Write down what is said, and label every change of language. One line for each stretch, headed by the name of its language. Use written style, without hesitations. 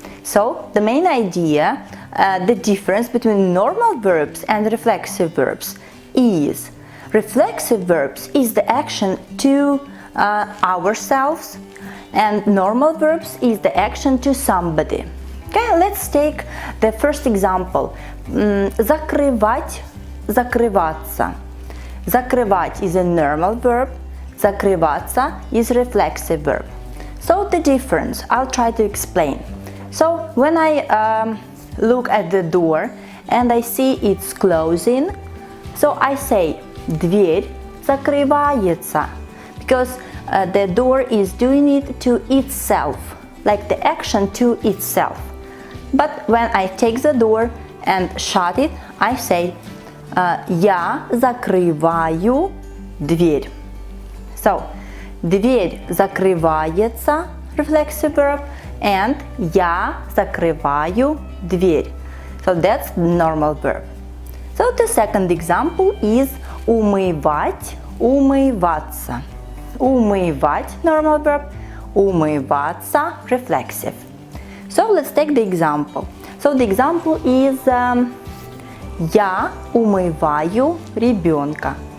English: So, the main idea, the difference between normal verbs and reflexive verbs is reflexive verbs is the action to ourselves, and normal verbs is the action to somebody. Okay, let's take the first example.
Russian: Закрывать, закрываться.
English: Закрывать is a normal verb. Закрываться is reflexive verb. So the difference, I'll try to explain. So when I look at the door and I see it's closing, so I say
Russian: дверь закрывается,
English: because the door is doing it to itself, like the action to itself. But when I take the door and shut it, I say
Russian: я закрываю дверь.
English: So,
Russian: дверь закрывается,
English: reflexive verb, and
Russian: я закрываю дверь.
English: So that's the normal verb. So the second example is умывать, умываться. Умывать, normal verb, умываться, reflexive. So let's take the example. So the example is
Russian: я умываю ребенка.